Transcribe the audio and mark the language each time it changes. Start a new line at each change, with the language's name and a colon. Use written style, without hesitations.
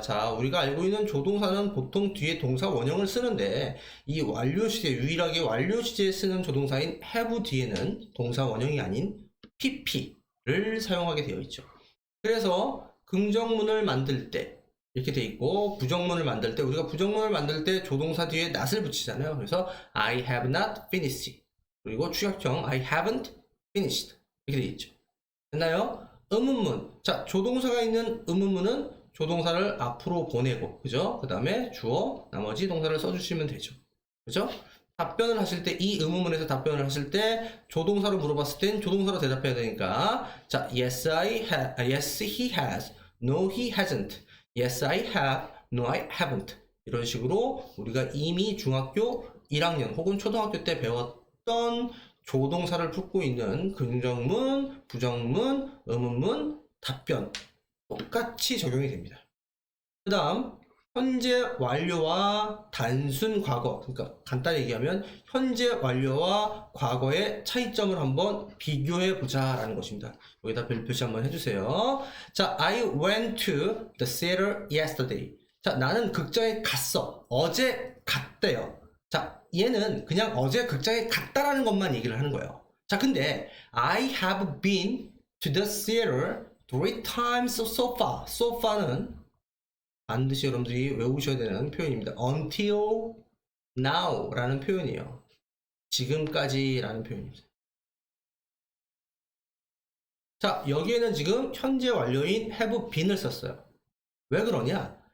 Korean: 자, 우리가 알고 있는 조동사는 보통 뒤에 동사 원형을 쓰는데 이 완료 시제, 유일하게 완료 시제에 쓰는 조동사인 have 뒤에는 동사 원형이 아닌 pp를 사용하게 되어 있죠. 그래서 긍정문을 만들 때 이렇게 돼 있고 부정문을 만들 때 우리가 부정문을 만들 때 조동사 뒤에 not을 붙이잖아요. 그래서
English: I have not finished
Korean: 그리고 추격형
English: I haven't finished
Korean: 이렇게 돼 있죠. 됐나요? 의문문. 자, 조동사가 있는 의문문은 조동사를 앞으로 보내고, 그죠? 그 다음에 주어, 나머지 동사를 써주시면 되죠. 그죠? 답변을 하실 때, 이 의문문에서 답변을 하실 때, 조동사로 물어봤을 땐 조동사로 대답해야 되니까, 자,
English: yes, yes, he has. No, he hasn't. Yes, I have. No, I haven't.
Korean: 이런 식으로 우리가 이미 중학교 1학년 혹은 초등학교 때 배웠던 조동사를 품고 있는 긍정문, 부정문, 의문문, 답변 똑같이 적용이 됩니다. 그 다음 현재 완료와 단순 과거, 그러니까 간단히 얘기하면 현재 완료와 과거의 차이점을 한번 비교해 보자 라는 것입니다. 여기다 별 표시 한번 해주세요. 자,
English: I went to the theater yesterday.
Korean: 자, 나는 극장에 갔어. 어제 갔대요. 자, 얘는 그냥 어제 극장에 갔다라는 것만 얘기를 하는 거예요. 자, 근데
English: I have been to the theater 3 times so far.
Korean: So far는 반드시 여러분들이 외우셔야 되는 표현입니다.
English: Until now
Korean: 라는 표현이에요. 지금까지 라는 표현입니다. 자, 여기에는 지금 현재 완료인 have been을 썼어요. 왜 그러냐?